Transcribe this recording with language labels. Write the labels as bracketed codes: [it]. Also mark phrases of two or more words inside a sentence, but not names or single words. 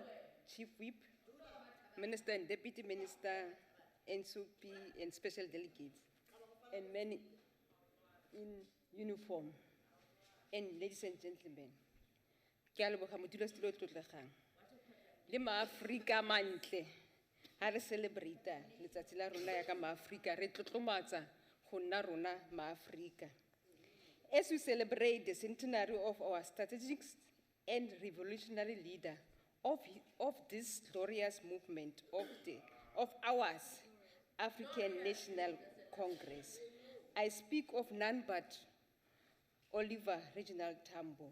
[en] Chief Whip, Minister and Deputy Minister, NSOP and special delegates, and many in uniform, and ladies and gentlemen. [tn] Le ma-Afrika mantle, ha re celebrate letsatsi la rona ya ka ma-Afrika, re tlotlomatsa go nna rona ma-Afrika. [en] As we celebrate the centenary of our strategic and revolutionary leader of this glorious movement of ours, African National Congress, I speak of none but Oliver Reginald Tambo.